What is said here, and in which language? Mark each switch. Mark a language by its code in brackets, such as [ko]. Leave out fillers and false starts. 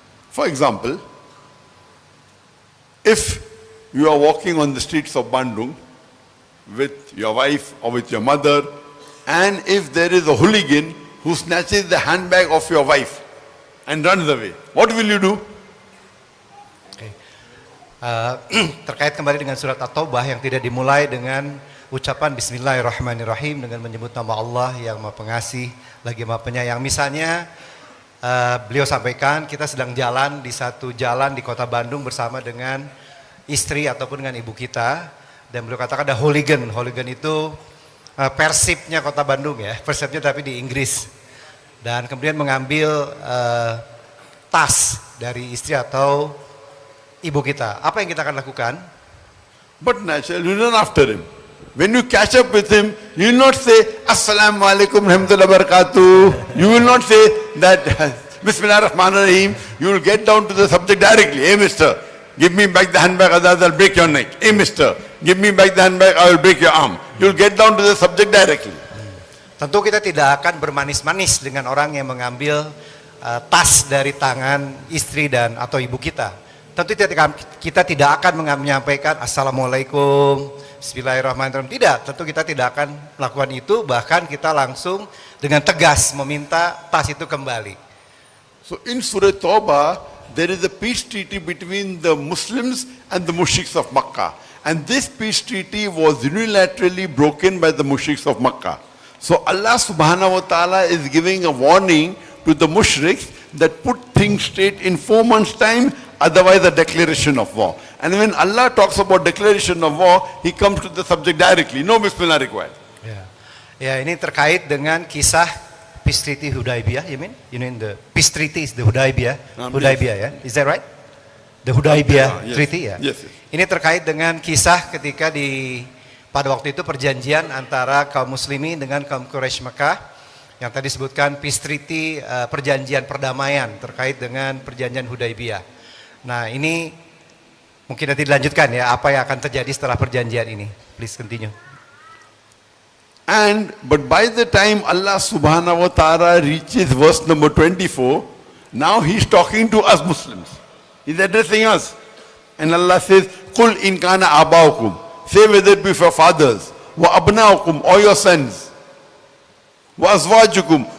[en] For example, if you are walking on the streets of Bandung with your wife or with your mother, and if there is a hooligan who snatches the handbag of your wife and runs away, what will you do? [id] Terkait kembali dengan surat At-Taubah yang tidak dimulai dengan ucapan Bismillahirrahmanirrahim dengan menyebut nama Allah yang Maha Pengasih lagi Maha Penyayang. Misalnya beliau sampaikan kita sedang jalan di satu jalan di kota Bandung bersama dengan istri ataupun dengan ibu kita, dan beliau katakan ada hooligan. Hooligan itu persipnya kota Bandung ya, persipnya tapi di Inggris, dan kemudian mengambil tas dari istri atau ibu kita. Apa yang kita akan lakukan? [en] But naturally, you run after him. When you catch up with him, you will not say, [ar] Assalamu alaikum rahmatullahi wabarakatuh. [en] You will not say that, [ar] Bismillah ar-Rahman ar-Rahim. [en] You will get down to the subject directly. Hey, mister, give me back the handbag, otherwise I'll break your neck. Hey, mister, give me back the handbag, I will break your arm. You will get down to the subject directly. [id] Tentu kita tidak akan bermanis-manis dengan orang yang mengambil tas dari tangan istri dan atau ibu kita. Tentu kita tidak akan menyampaikan Assalamualaikum, Bismillahirrahmanirrahim. Tidak, tentu kita tidak akan melakukan itu. Bahkan kita langsung dengan tegas meminta tas itu kembali. [en] So in Surah Tawbah, there is a peace treaty between the Muslims and the mushriks of Makkah. And this peace treaty was unilaterally broken by the mushriks of Makkah. So Allah subhanahu wa ta'ala is giving a warning to the mushriks that put things straight in 4 months' time, otherwise a declaration of war. And when Allah talks about declaration of war, He comes to the subject directly. No Bismillah required. [id] Ya, ini terkait dengan kisah Peace Treaty Hudaybiyah, [en] you mean? You mean the Peace Treaty is the Hudaybiyah? Hudaybiyah, ya? Is that right? The Hudaybiyah yes. Treaty, ya? Yes, yes. [id] Ini terkait dengan kisah ketika pada waktu itu perjanjian antara kaum muslimin dengan kaum Quraisy Mekah, yang tadi disebutkan Peace Treaty, perjanjian perdamaian terkait dengan perjanjian Hudaybiyah. Nah, ini mungkin nanti dilanjutkan ya, apa yang akan terjadi setelah perjanjian ini. [en] Please continue. But by the time Allah subhanahu wa ta'ala reaches verse number 24, now He's talking to us Muslims. He's addressing us. And Allah says, [ar] Qul in kana abaukum. [en] Say whether it be for fathers, [ar] wa abnaukum, [en] or your sons, [ar] wa azwajukum,